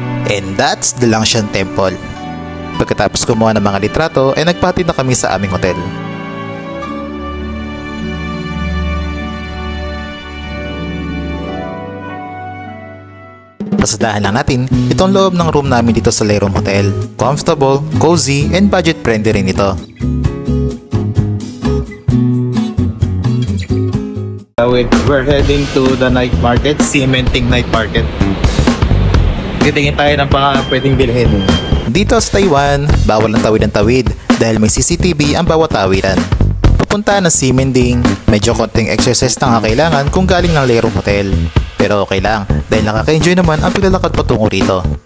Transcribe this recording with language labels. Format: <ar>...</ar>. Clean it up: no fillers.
<en>And that's the Langshan Temple.</en> <tl>Pagkatapos kumuha ng mga litrato ay nagpatid na kami sa aming hotel. Pasadahan lang natin itong loob ng room namin dito sa Lerom Hotel.</tl> <en>Comfortable, cozy, and budget friendly</en> <tl>rin ito.</tl> <en>We're heading to the night market, Cementing Night Market.</en> <tl>Titingin tayo ng mga pwedeng bilhin. Dito sa Taiwan, bawal ang tawid ng tawid dahil may CCTV ang bawat tawiran. Papunta ng Cementing, medyo konting exercise na kailangan kung galing ng Lerom Hotel. Pero okay lang dahil nakaka-enjoy naman ang paglalakad patungo rito.</tl>